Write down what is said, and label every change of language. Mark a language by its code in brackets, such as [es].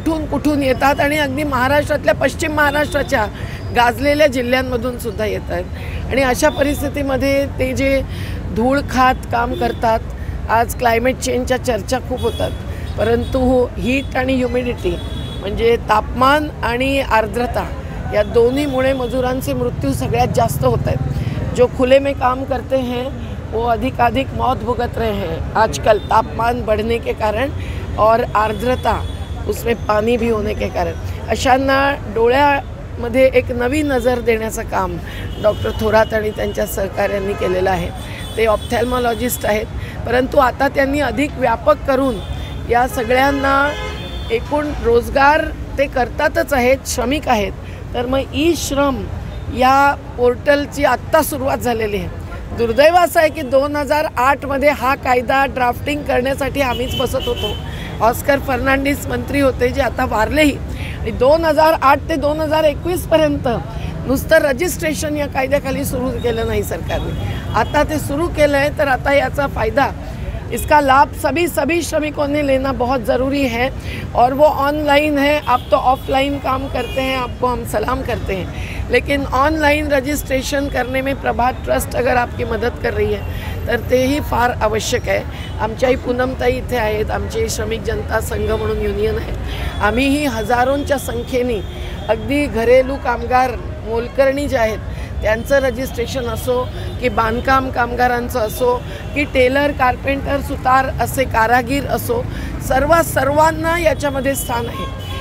[mr] कुठून येतात आणि अगदी महाराष्ट्रातल्या पश्चिम महाराष्ट्राच्या गाजलेल्या जिल्ह्यांमधून सुद्धा येत आहेत आणि अशा परिस्थितीमध्ये ते जे धूळ खात काम करतात। आज क्लायमेट चेंजच्या चर्चा खूप होतात, परंतु हीट आणि ह्युमिडिटी म्हणजे तापमान आणि आर्द्रता या दोन्हीमुळे मजुरांचे मृत्यू सगळ्यात जास्त होत आहेत। [hi] जो खुले में काम करते हैं वो अधिक मौत भुगत रहे हैं आजकल, तापमान बढ़ने के कारण और आर्द्रता उसमें पानी भी होने के कारण। [mr] अशांना डोळ्यामध्ये एक नवी नजर देण्याचं काम डॉक्टर थोरात आणि त्यांच्या सहकार्यांनी केलेलं आहे। ते ऑप्थॅल्मॉलॉजिस्ट आहेत, परंतु आता त्यांनी अधिक व्यापक करून या सगळ्यांना एकूण रोजगार ते करतातच आहेत, श्रमिक आहेत, तर मग ई श्रम या पोर्टलची आत्ता सुरुवात झालेली आहे। दुर्दैव असं आहे की 2008मध्ये हा कायदा ड्राफ्टिंग करण्यासाठी आम्हीच बसत होतो। ऑस्कर फर्नांडिस मंत्री होते जे आता वारलेही, आणि 2008 ते 2021पर्यंत नुसतं रजिस्ट्रेशन या कायद्याखाली सुरू केलं नाही सरकारने, आता ते सुरू केलं आहे। तर आता याचा फायदा, [hi] इसका लाभ सभी श्रमिकों ने लेना बहुत ज़रूरी है और वो ऑनलाइन है। आप तो ऑफलाइन काम करते हैं, आपको हम सलाम करते हैं, लेकिन ऑनलाइन रजिस्ट्रेशन करने में प्रभात ट्रस्ट अगर आपकी मदत कर रही है [mr] तर तेही फार आवश्यक आहे। आमच्याही पूनमताई इथे आहेत, आमचे श्रमिक जनता संघ म्हणून युनियन आहे, आम्हीही हजारोंच्या संख्येने अगदी घरेलू कामगार मोलकरणी जे आहेत त्यांचं रजिस्ट्रेशन असो की बांधकाम कामगारांचं असो की टेलर कार्पेंटर सुतार असे कारागीर असो, सर्वांना याच्यामध्ये स्थान आहे।